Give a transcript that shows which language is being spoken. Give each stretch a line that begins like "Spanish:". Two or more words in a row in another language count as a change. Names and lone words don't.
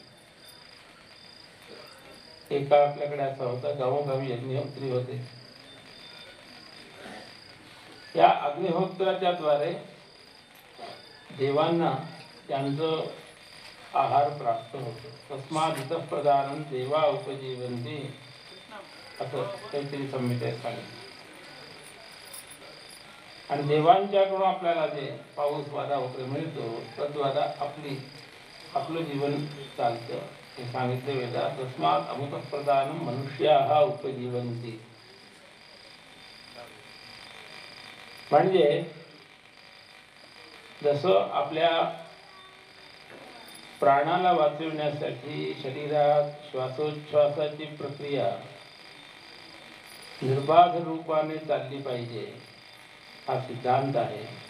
Marathi: एका आपल्याकडे असा होता, गावोगावी अग्निहोत्री होते. या अग्निहोत्राच्या द्वारे देवांना त्यांचं आहार प्राप्त होतो.
Sanskrit: तस्मात् इतः प्रदानं देवा उपजीवन्ति
Marathi: असं काहीतरी संहितेत सांगितलं. आणि देवांच्याकडून आपल्याला जे पाऊस वारा वगैरे मिळतो तद्वारा आपलं जीवन चालतं हे सांगितले वेदात.
Sanskrit: तस्मात् अमृतः प्रदानं मनुष्याः उपजीवन्ति.
Marathi: म्हणजे जसं आपल्या प्राणाला वाचविण्यासाठी शरीरात श्वासोच्छ्वासाची प्रक्रिया निर्बाध रूपाने चालली पाहिजे हा सिद्धांत आहे.